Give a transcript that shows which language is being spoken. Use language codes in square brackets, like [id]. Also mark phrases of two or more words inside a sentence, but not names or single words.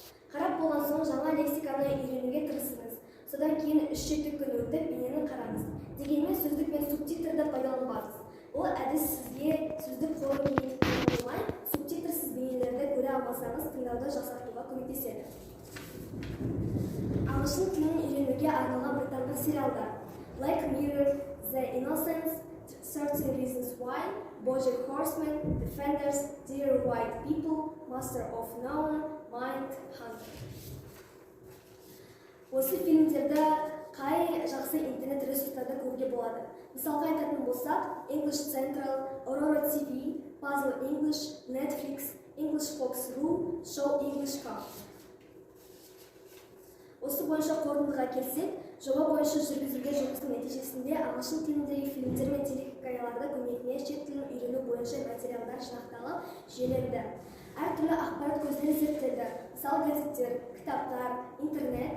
[kk] Қарап болған соң жаңа лексиканы үйренуге тырысыңыз. Содан кейін 3-7 күн өтіп бейнені қараңыз. Дегенмен сөздік пен субтитрді пайдаланбаңыз. Бұл әдіс сізге сөздік қорын кеңейтіп болмай, субтитрсіз бейнелерді көре алмасаңыз, тыңдауды жақсартуға көмектеседі. Ағылшын тілін үйренуге арналған британдық сериалдар: Black Mirror, The Innocents, 30 Reasons Why, BoJack Horseman, Defenders, Dear White People, Master of None, Mindhunter. Осы фильмдерді қай жақсы интернет ресурстарда көруге болады? Мысалға айтатын болсақ, English Central, Aurora TV, Puzzle English, Netflix, English Fox.ru, Show English.com. Осы бойынша қорытындыға келсек, жоба бойынша жүргізілген жұмыстың нәтижесінде ағылшын тіліндегі фильмдер мен телехикаяларды көмегіне шет тілін үйрену бойынша материалдар жинақталып, жүйеленді. Әртүрлі ақпарат көздері зерттелді. Мысалы, газеттер, кітаптар, интернет.